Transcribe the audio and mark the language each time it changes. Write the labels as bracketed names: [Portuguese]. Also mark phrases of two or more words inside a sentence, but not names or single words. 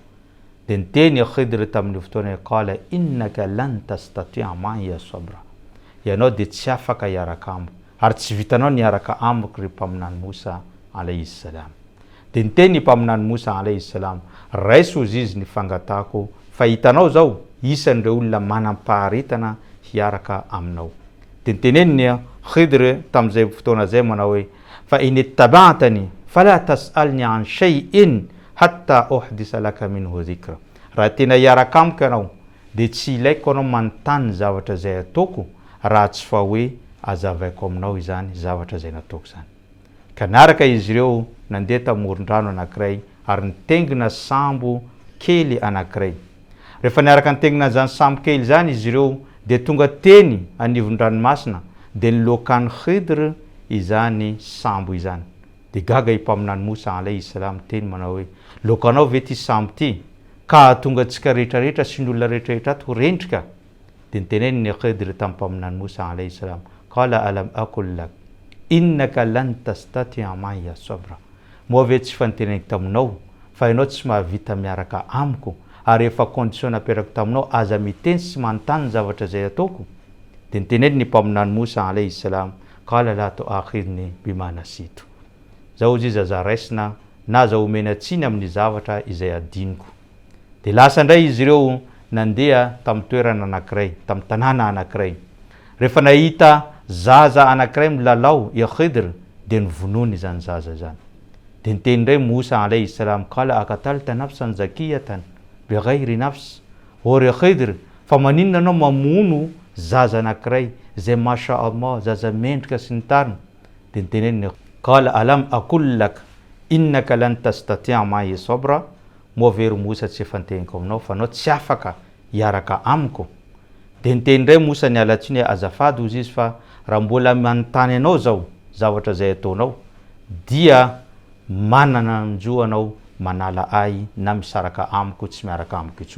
[Malagasy] De niteny Khidr tamin'ny fotoana, [Arabic] قال إنك لن تستطيع معي صبرا. [Malagasy] Ianao de tsy afaka hiaraka amiko, ary tsy vitanao niaraka amiko ry mpaminany Mosa [Arabic] عليه السلام. [Malagasy] De niteny mpaminany Mosa [Arabic] عليه السلام, [Malagasy] raiso izy ny fangatako fa hitanao zao isan'ireo olona manam-paharetana hiaraka aminao. De niteneny Khidr tamin'izay fotoana zay manao hoe, [Arabic] فإن اتبعتني فلا تسألني عن شيء حتى أحدث لك منه ذكرا. [Malagasy] Raha tena hiaraka amiko ianao de tsy ilaiko anao manontany zavatra zay ataoko, raha tsy fa hoe azavaiko aminao izany zavatra zay nataoko zany. Ka naraka izy ireo nandeha tamoron-drano anankiray ary nitengina sambo kely anankiray. Rehefa niaraka nitengina zany sambo kely zany izy ireo de tonga teny anivon-dranomasina, de nilokan'ny Khidr izany sambo izany. De gaga mpaminany Mosa [Arabic] عليه السلام [Malagasy] teny manao hoe, lokanao ve ty sambo ty ka tonga tsika rehetrarehetra sy ny olona rehetrarehetra ato rendrika. De niteneny ny Khidr tamin'ny mpaminany Mosa [Arabic] عليه السلام, قال ألم أقل لك إنك لن تستطيع معي صبرا. [Malagasy] Moa ve tsy fanteneniko taminao fa ianao tsy mahavita miaraka amiko, ary efa condition naperako taminao aza miteny sy manontany zavatra zay ataoko. De niteneny ny mpaminany Mosa [Arabic] عليه السلام, قال لا تؤاخذني بما نسيت. [Malagasy] Zao izy aza raisina na aza omena tsiny amin'ny zavatra izay adiniko. De lasa ndray izy ireo nandeha tamin'ny toerana anankiray, tamin'ny tanàna anankiray. Rehefa nahita zaza anankiray milalao i Khidr de nivonony zany zaza zany. De niteny ndray Mosa [Arabic] عليه السلام, قال أقتلت نفسا زكية بغير نفس. [Malagasy] Ore Khidr, fa maninona anao mamono zaza anankiray zay [Arabic] ما شاء الله, [Malagasy] zaza mendrika sy ny tariny. De niteneny, [Arabic] قال ألم أقل لك إنك لن تستطيع معي صبرا. [Malagasy] Moa very Mosa tsy efa niteniko aminao fa anao tsy afaka hiaraka amiko. De niteny ndray Mosa niala tsiny azafady ozy izy fa raha mbola manontany anao zao zavatra zay ataonao, dia manana anjo anao manala ahy na misaraka amiko tsy miaraka amiko intsony.